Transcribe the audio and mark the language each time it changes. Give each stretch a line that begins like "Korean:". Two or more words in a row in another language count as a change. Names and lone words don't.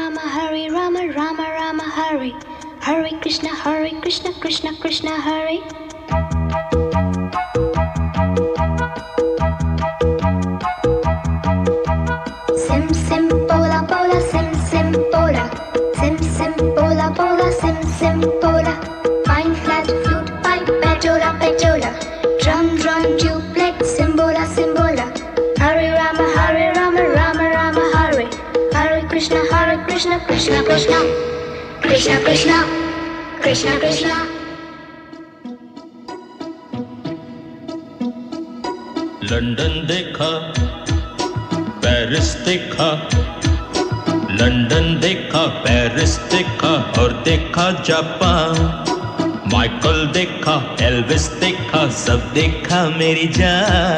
Sanskrit: Hare Rama, Rama Rama Hare, Hare Krishna, Krishna Krishna Hare. Sim sim bola bola, sim sim bola, sim sim bola bola, sim sim bola.
English: Fine flat flute pipe, pejola pejola, drum drum duplex, simbola simbola.
Sanskrit: Hare Rama, Rama Rama Hare, Hare Krishna, Krishna Krishna, Krishna Krishna, Krishna Krishna.
Hindi: लंदन देखा, पेरिस देखा, लंदन देखा, पेरिस देखा और देखा जापान। माइकल देखा, एल्विस देखा, सब देखा मेरी जान।